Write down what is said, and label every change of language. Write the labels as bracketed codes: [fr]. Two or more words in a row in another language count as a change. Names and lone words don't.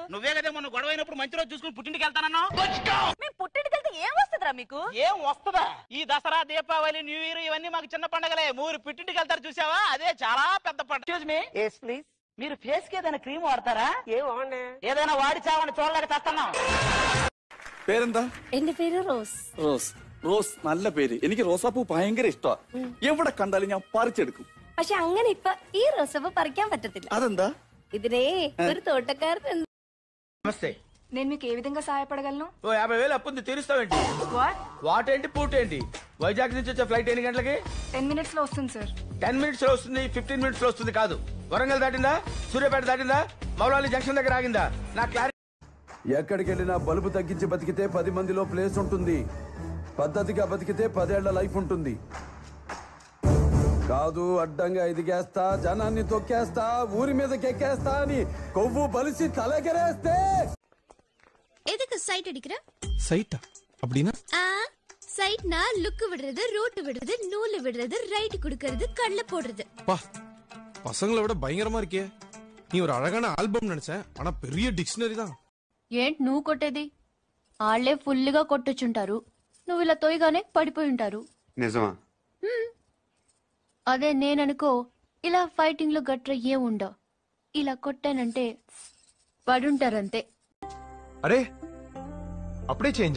[te] నువ్వే కదా మొన్న గొడవ అయినప్పుడు మంచి రోజు చూసుకుని పుట్టింటికి వెళ్తానన్నావు. మేము పుట్టింటికి వెళ్తే ఏం వస్తుందిరా మీకు? ఏం వస్తుందా? ఈ దసరా, దీపావళి, [en] New Year [te] ఇవన్నీ మాకు చిన్న పండగలే. మీరు పుట్టింటికి వెళ్తారు చూసావా, అదే చాలా పెద్ద పండుగ. ప్లీజ్, మీరు ఫేస్ కి ఏదైనా క్రీమ్ వాడతారా? ఏదైనా వాడి చావని చూడలేక చేస్తున్నాం. [ml] പേരെന്താ? എന്റെ പേര് റോസ്. റോസ്. റോസ് നല്ല പേര്. എനിക്ക് റോസാപ്പൂ ഭയങ്കര ഇഷ്ടമാണ്. എവിടെ കണ്ടാലും ഞാൻ പറിച്ചെടുക്കും. പക്ഷെ അങ്ങനെ ഇപ്പൊ ഈ റോസപ്പൂ പറിക്കാൻ പറ്റത്തില്ല. അതെന്താ? ഇതിനെ ഒരു തോട്ടക്കാരൻ. [te] నమస్తే, నేను మీకు ఏ విధంగా సహాయపడగలను? ఓ 50,000 అప్పుంది, తీరుస్తావేంటి? వాట్ ఏంటి పూట ఏంటి? వైజాగ్ నుంచి వచ్చే ఫ్లైట్ ఎన్ని గంటలకి? 10 minutes లో వస్తుంది సార్. 10 minutes లో వస్తుంది, 15 minutes లో వస్తుంది కాదు. వరంగల్ దాటిందా, సూర్యాపేట దాటిందా, మౌలాలి జంక్షన్ దగ్గర ఆగిందా? నా క్లారిటీ. ఎక్కడికి వెళ్ళినా బలుబు తగ్గించి బతికితే 10 మందిలో ప్లేస్ ఉంటుంది. పద్ధతిగా బతికితే 10 ఏళ్ల లైఫ్ ఉంటుంది. కాదు అడ్డంగా ఎదిగేస్తా, జనాన్ని తొక్కేస్తా, ఊరి మీదకి ఎక్కేస్తా అని కొవ్వు బలిసి తలెగరేస్తే. [ta] எதுக்கு சைட் அடிக்கிற? சைட்டா அப்படினா? சைட்னா லுக் விடுறது, ரூட் விடுறது, நூல் விடுறது, ரைட் குடுக்கிறது, கல்ல போடுறது. பா பசங்களை விட பயங்கரமா இருக்கே. நீ ஒரு அழகான ஆல்பம் நினைச்சேன், ஆனா பெரிய டிக்ஷனரி தான். [te] ఏంటి నువ్వు కొట్టేది? ఆళ్లే ఫుల్గా కొట్టొచ్చుంటారు, నువ్వు ఇలా తోయగానే పడిపోయి ఉంటారు. నిజమా? అదే నేననుకో, ఇలా ఫైటింగ్ లో గట్ర ఏం ఉండవు, ఇలా కొట్టానంటే పడుంటారంతే. అరే అప్పుడే చేంజా?